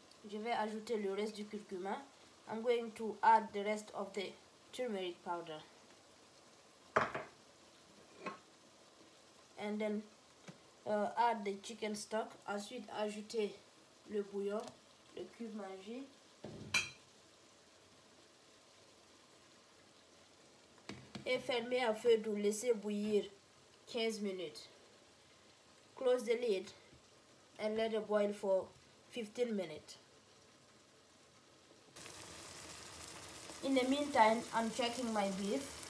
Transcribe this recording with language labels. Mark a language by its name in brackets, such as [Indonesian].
[French] Je vais ajouter le reste du curcuma. [English] I'm going to add the rest of the turmeric powder. And then add the chicken stock. [French] Ensuite, ajouter le bouillon, le cube mangé. Et fermer à feu doux, laisser bouillir 15 minutes. [English] Close the lid and let it boil for 15 minutes. In the meantime, I'm checking my beef.